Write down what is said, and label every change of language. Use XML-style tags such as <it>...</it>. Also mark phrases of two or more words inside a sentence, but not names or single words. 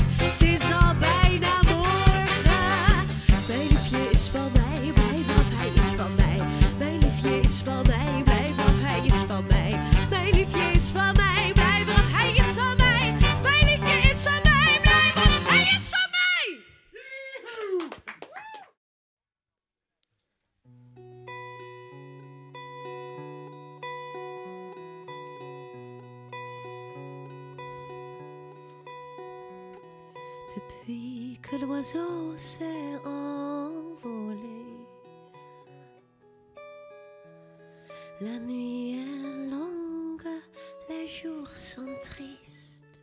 <nl>Het is al bijna morgen. Mijn liefje is van mij, blijf af, hij is van mij. Mijn liefje is van mij, blijf af, hij is van mij. Mijn liefje is van mij, blijf af, hij is van mij. Mijn liefje is van mij, blijf af, hij is van mij.</nl> <fr>Depuis que l'oiseau s'est envolé, la nuit est longue, les jours sont tristes.</fr>